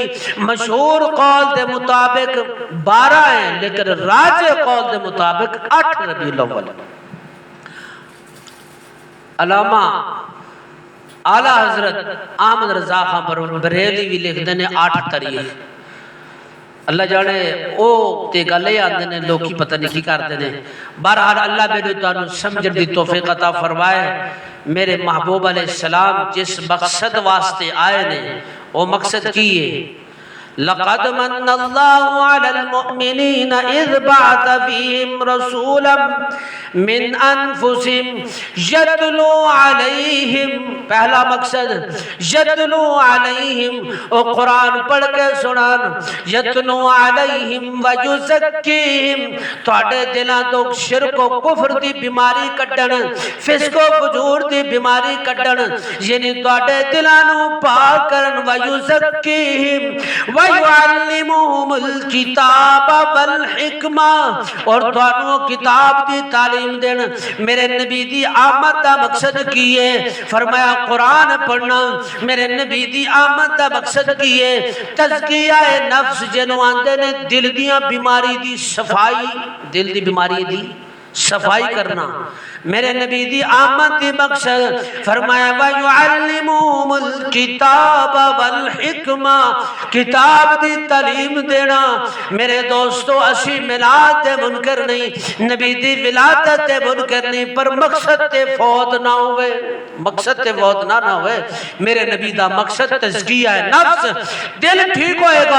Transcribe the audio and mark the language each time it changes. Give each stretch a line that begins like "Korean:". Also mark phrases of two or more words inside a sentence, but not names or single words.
Punjabi: مشہور قول دے مطابق 12 ہیں، لیکن راجح قول دے مطابق 8 ربیع الاول۔ علامہ اعلی حضرت احمد رضا خان بریلوی بھی لکھ دینے 8 تاریخ۔ اللہ جانے او تے گلے آندے نے لوکی پتہ نہیں کی کر دینے۔ بہرحال اللہ میرے تانوں سمجھن دی توفیق عطا فرمائے۔ میرے محبوب علیہ السلام جس مقصد واسطے آئے نے وہ مقصد کی ہے،
Arabic: لقد من اللہ علی المؤمنین اذ بعث فیہم رسولا من انفسہم یتلو علیہم،
Punjabi: پہلا مقصد
Arabic: یتلو علیہم،
Punjabi: او قرآن پڑھ کے سنان،
Arabic: یتلو علیہم ویزکیہم،
Punjabi: تھوڑے دلاں تو شرک و کفر دی بیماری کٹن، فسق و فجور دی بیماری کٹن، یعنی تھوڑے دلاں نو پاک کرن،
Arabic: ویزکیہم وَيُعَلِّمُهُمُ الْكِتَابَ وَالْحِکْمَةَ،
Punjabi: اور تھانوں کتاب دی تعلیم دین۔ میرے نبی دی آمد دا مقصد کیے، فرمایا قرآن پڑھنا۔ میرے نبی دی آمد دا مقصد کیے، تزکیہ نفس جنوں آندے نے دل دیاں بیماری دی صفائی، دل دی بیماری دی صفائی کرنا۔ میرے نبی دی آمد دی مقصد فرمایا
Arabic: وَيُعَلِّمُهُمُ الْكِتَابَ وَالْحِکْمَةَ،
Punjabi: کتاب دی تعلیم دینا۔ میرے دوستو اسی ملاد دے منکر نہیں، نبی دی ولادت دے منکر نہیں، پر مقصد تے فوت نہ ہوئے، مقصد تے فوت نہ ہوئے۔ میرے نبی دا مقصد تزکیہ نفس، دل ٹھیک ہوئے گا۔